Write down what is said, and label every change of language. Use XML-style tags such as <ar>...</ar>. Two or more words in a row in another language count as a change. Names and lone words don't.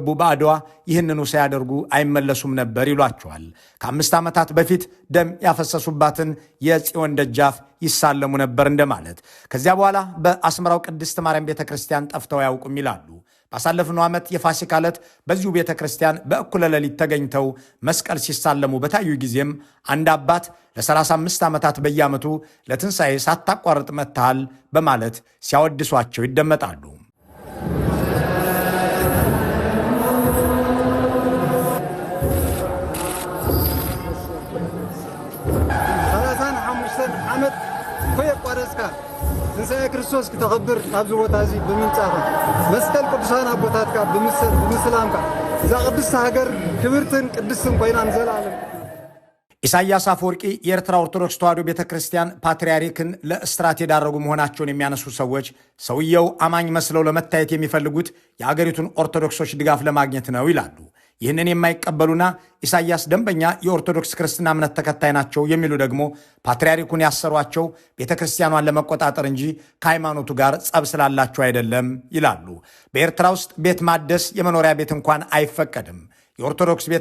<am>በአድዋ ይህንኑ ሳያደርጉ አይመለሱም ነበር ይሏቸዋል። ከ5 ዓመታት በፊት ደም ያፈሰሱባትን የጽዮን ደጃፍ ይሳለሙ ነበር እንደማለት። ከዚያ በኋላ በአስመራው ቅድስት ማርያም ቤተክርስቲያን ጠፍተው አያውቁም ይላሉ። ባሳለፍነው ዓመት የፋሲካ ዕለት በዚሁ ቤተ ክርስቲያን በእኩለ ሌሊት ተገኝተው መስቀል ሲሳለሙ በታዩ ጊዜም አንድ አባት ለ35 ዓመታት በየዓመቱ ለትንሣኤ ሳታቋርጥ መጥተሃል በማለት ሲያወድሷቸው ይደመጣሉ።</am> <ti>ትንሣኤ ክርስቶስ ክተኸብር ኣብዚ ቦታ እዚ ብምንጻኻ መስቀል ቅዱሳን ኣቦታትካ ብምስላምካ እዛ ቅድስቲ ሃገር ክብርትን ቅድስትን ኮይና ንዘለዓለም።</ti> <am>ኢሳያስ አፈወርቂ የኤርትራ ኦርቶዶክስ ተዋሕዶ ቤተ ክርስቲያን ፓትርያርክን ለእስራት የዳረጉ መሆናቸውን የሚያነሱ ሰዎች ሰውየው አማኝ መስለው ለመታየት የሚፈልጉት የአገሪቱን ኦርቶዶክሶች ድጋፍ ለማግኘት ነው ይላሉ። ይህንን የማይቀበሉና ኢሳያስ ደንበኛ የኦርቶዶክስ ክርስትና እምነት ተከታይ ናቸው የሚሉ ደግሞ ፓትርያርኩን ያሰሯቸው ቤተ ክርስቲያኗን ለመቆጣጠር እንጂ ከሃይማኖቱ ጋር ጸብ ስላላቸው አይደለም ይላሉ። በኤርትራ ውስጥ ቤት ማደስ የመኖሪያ ቤት እንኳን አይፈቀድም። የኦርቶዶክስ ቤተ</am>